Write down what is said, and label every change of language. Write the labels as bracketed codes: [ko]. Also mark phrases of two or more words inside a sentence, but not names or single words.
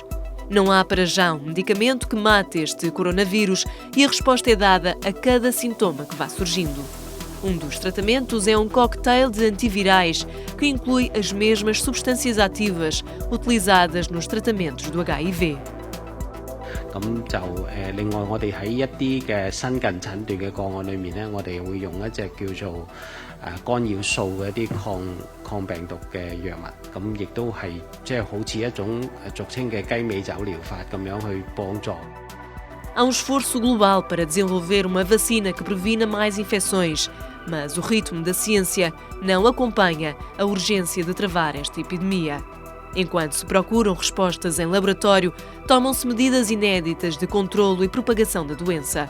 [pt] Não há para já um medicamento que mate este coronavírus e a resposta é dada a cada sintoma que vá surgindo. Um dos tratamentos é um cocktail de antivirais que inclui as mesmas substâncias ativas utilizadas nos tratamentos do HIV. [yue] 咁就另外我哋喺一啲嘅新近診斷嘅個案裏面咧，我哋會用一隻叫做干擾素嘅一啲抗病毒嘅藥物，咁亦都係即係好似一種俗稱嘅雞尾酒療法咁樣去幫助。 [pt] Há um esforço global para desenvolver uma vacina que previna mais infecções, mas o ritmo da ciência não acompanha a urgência de travar esta epidemia. Enquanto se procuram respostas em laboratório, tomam-se medidas inéditas de controlo e propagação da doença.